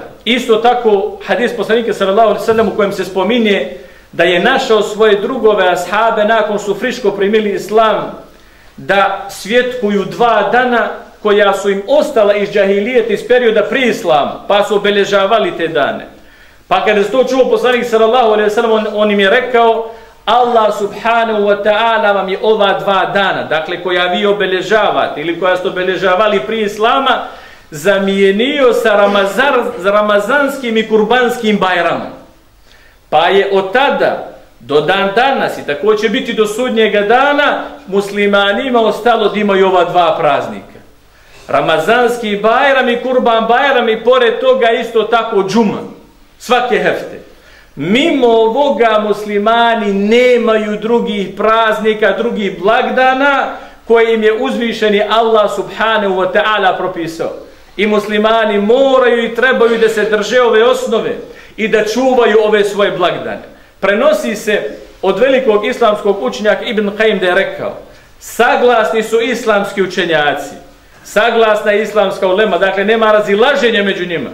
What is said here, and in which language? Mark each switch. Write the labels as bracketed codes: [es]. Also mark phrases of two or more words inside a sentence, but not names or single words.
[bs] Isto tako hadis poslanika [ar] صلى الله عليه وسلم [bs] u kojem se spominje da je našao svoje drugove ashabe nakon su friško primili islam da svjetkuju 2 dana koja su im ostala iz džahilijeta, iz perioda prije islama, pa su obeležavali te dane. Pa kada se to čuo poslanik [ar] صلى الله عليه وسلم, [bs] on im je rekao: Allah [ar] سبحانه وتعالى [bs] vam je ova 2 dana, dakle koja vi obeležavate ili koja ste obeležavali prije islama, zamijenio sa ramazanskim i kurbanskim bajramom. Pa je od tada do dan danas i tako će biti do sudnjega dana muslimanima ostalo da imaju ova 2 praznika. Ramazanski bajram i kurban bajram i pored toga isto tako džuma. Svake hefte. Mimo ovoga muslimani nemaju drugih praznika, drugih blagdana koje im je uzvišeni Allah [ar] سبحانه وتعالى [bs] propisao. I muslimani moraju i trebaju da se drže ove osnove i da čuvaju ove svoje blagdane. Prenosi se od velikog islamskog učenjaka Ibn Qayyim da je rekao: saglasni su islamski učenjaci, saglasna je islamska ulema, dakle nema razilaženja među njima.